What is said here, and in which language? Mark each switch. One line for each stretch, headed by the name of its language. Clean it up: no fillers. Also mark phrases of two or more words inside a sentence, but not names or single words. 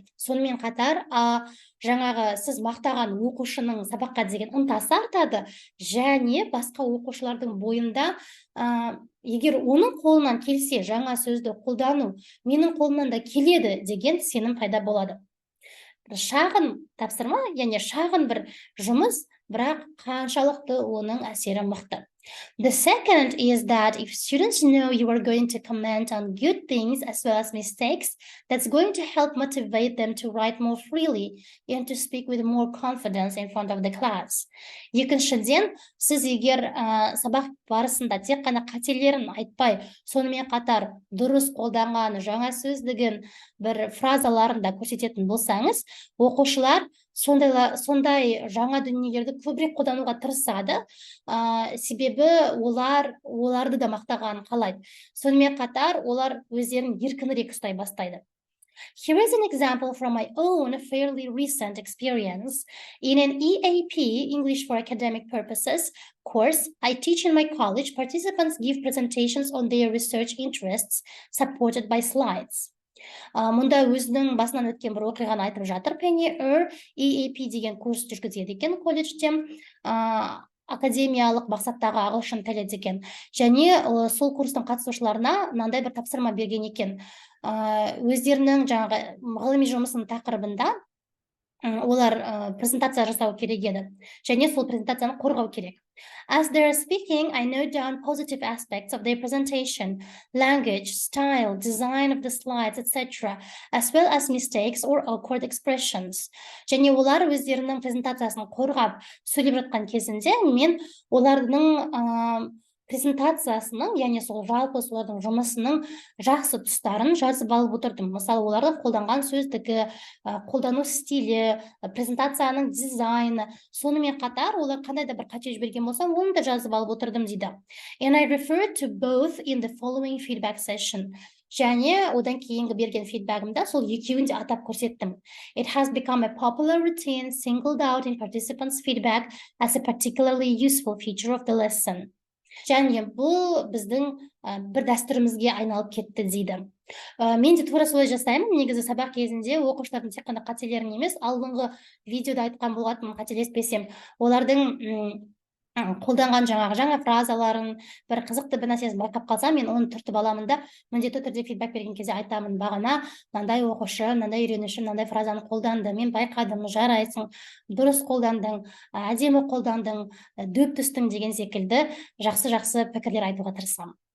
Kazakh: Сонымен қатар, жаңағы сіз мақтаған оқушының сабаққа деген ынтасы артады, және басқа оқушылардың бойында, егер оның қолынан келсе жаңа сөзді қолдану, менің қолымнан да келеді деген сенім пайда болады. Шағын тапсырма, яғни шағын бір жұмыс, бірақ қаншалықты оның әсері мықты.
English: The second is that if students know you are going to comment on good things as well as mistakes, that's going to help motivate them to write more freely and to speak with more confidence in front of the class.
Kazakh: Екіншіден, сіз егер сабақ барысында тек қана қателерін айтпай, сонымен қатар дұрыс қолданған жаңа сөздігін бір фразаларында көрсететін болсаңыз, оқушылар сондай жаңа дүниелерді көбірек қолдануға тырысады, себебі оларды да мақтағанын қалайды. Сонымен қатар олар өздерін еркінірек ұстай бастайды.
English: Here is an example from my own fairly recent experience. In an EAP, English for Academic Purposes, course I teach in my college, participants give presentations on their research interests, supported by slides.
Kazakh: Мұнда өзінің басынан өткен бір оқиғаны айтып жатыр. Пенни EAP деген курс жүргізеді екен колледжде, академиялық мақсаттағы ағылшын тілі деген. Және сол курстың қатысушыларына мынандай бір тапсырма берген екен. Өздерінің жаңағы ғылыми жұмысының тақырыбында олар презентация жасау керек еді. Және сол презентацияны қорғау керек.
English: As they are speaking, I note down positive aspects of their presentation, language, style, design of the slides, etc., as well as mistakes or awkward expressions.
Kazakh: Және олар өздерінің презентациясын қорғап сөйлеп жатқан кезінде, мен олардың презентациясының, яғни сол жалпы солардың жұмысының жақсы тұстарын жазып алып отырдым. Мысалы, олардың қолданған сөздігі, қолдану стилі, презентацияның дизайны, сонымен қатар олар қандай да бір қате жіберген болса, оны да жазып алып отырдым дейді.
English: And I referred to both in the following feedback session.
Kazakh: Және одан кейінгі берген фидбагымда сол екеуін де атап көрсеттім.
English: It has become a popular routine singled out in participants' feedback as a particularly useful feature of the lesson.
Kazakh: Және бұл біздің бір дәстүрімізге айналып кетті дейді. Мен де тура солай жасаймын. Негізі сабақ кезінде оқушылардың тек қана қателерін емес, алдыңғы видеода айтқан болатынмын, қателеспесем, олардың қолданған жаңа фразаларын, бір қызықты бір нәрсесін байқап қалсам, мен оны түртіп аламын да, міндетті түрде фидбак берген кезде айтамын, бағана мынандай оқушы, мынандай үйренуші, мынандай фразаны қолданды, мен байқадым, жарайсың, дұрыс қолдандың, әдемі қолдандың, дөп түстің деген секілді жақсы пікірлер айтуға тырысамын.